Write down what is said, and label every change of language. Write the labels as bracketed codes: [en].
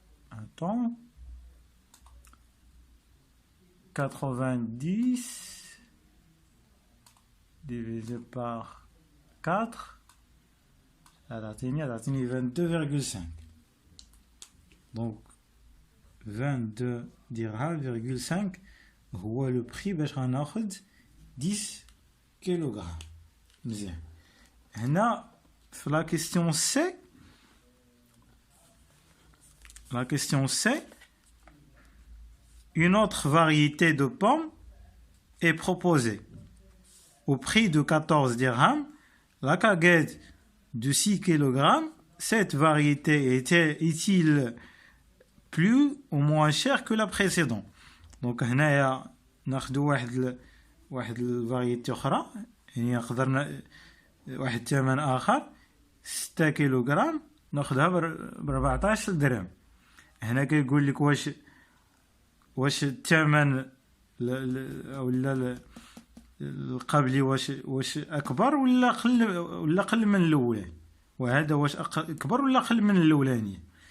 [fr] attends 90 divisé par 4 [ar] هتعطيني [fr] 22,5. [ar] donc 22 dirhams,5 هو لو بري باش غناخد 10 كيلوغرام. مزيان. هنا في لا كيستيون سي [fr] une autre variété de pommes est proposée au prix de 14 dirhams. La caguette de 6 kg. Cette variété est-il plus ou moins cher que la précédente? [ar] Donc هنايا ناخذ واحد الفاريتي اخرى يعني نقدر واحد الثمن اخر 6 كيلوغرام ناخذها ب 14 درهم. هنا كيقول لك واش الثمن ولا القبلي واش اكبر ولا قل من الاولاني، وهذا واش اكبر ولا قل من الاولاني.